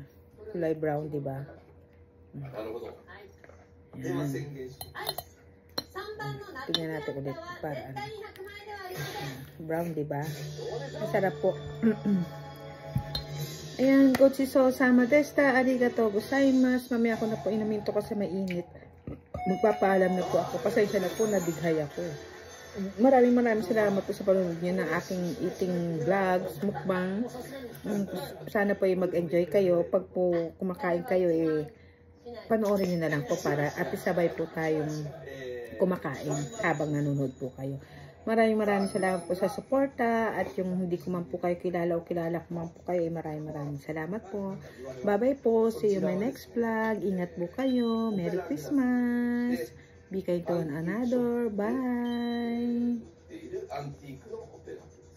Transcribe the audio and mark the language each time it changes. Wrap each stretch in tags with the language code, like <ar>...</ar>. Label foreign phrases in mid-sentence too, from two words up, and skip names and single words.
<tl>Kulay brown, di ba? Ayan. Tingnan natin ulit para ano. Brown, di ba? Masarap po.</tl> <ja>Ayan, ごちそうさまでした. ありがとうございます.</ja> <tl>Mamaya ako na po inumin to kasi mainit. Magpapaalam na po ako. Pasensya na po, nadighay ako. Maraming salamat po sa panonood niyo ng aking</tl> <en>eating vlogs,</en> <tl>mukbang. Sana po mag-enjoy kayo. Pag po kumakain kayo, panoorin niyo na lang po para at sabay po tayong kumakain habang nanonood po kayo. Maraming salamat po sa suporta at yung hindi ko man po kayo kilala o kilala ko man po kayo, maraming salamat po. Bye-bye po.</tl> <en>See you my next vlog.</en> <tl>Ingat po kayo.</tl> <en>Merry Christmas. Be kind to one another. Bye.</en>